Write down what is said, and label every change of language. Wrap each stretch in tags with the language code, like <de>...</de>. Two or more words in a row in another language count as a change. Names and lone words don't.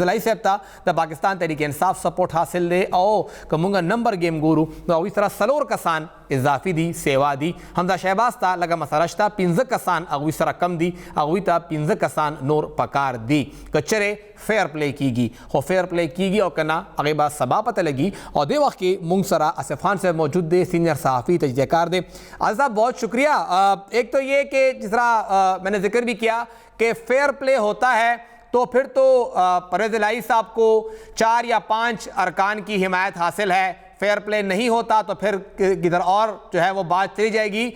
<ps>الہی صاحب ته د پاکستان تحریک انصاف سپورټ حاصل دی او که مونږ</ps> <en>number game</en> <ps>ګورو نو هغوی سره 4 کسان اضافي دي سیوا دي حمزه شهباز ته لږه مسله شته 15 کسان هغوی سره کم دي هغوی ته 15 کسان نور پکار دي که چرې</ps> <en>fair play</en> <ps>کیږي خو</ps> <en>fair play</en> <ps>کیږي او که نه هغې به سبا پته لګي او دې وخت کې مونږ سره آصف خان صاحب موجود دی سینئر صحافی تجزیہ کار دے.</ps> <ur>آصف صاحب بہت شکریہ. ایک تو یہ کہ جس طرح میں نے ذکر بھی کیا کہ</ur> <en>fair play</en> <ur>ہوتا ہے تو پھر تو پرویز الہی صاحب کو 4 یا 5 ارکان کی حمایت حاصل ہے</ur> <en>fair play</en> <ur>نہیں ہوتا تو پھر کدھر اور جو ہے وہ بات چلی جائے گی.</ur>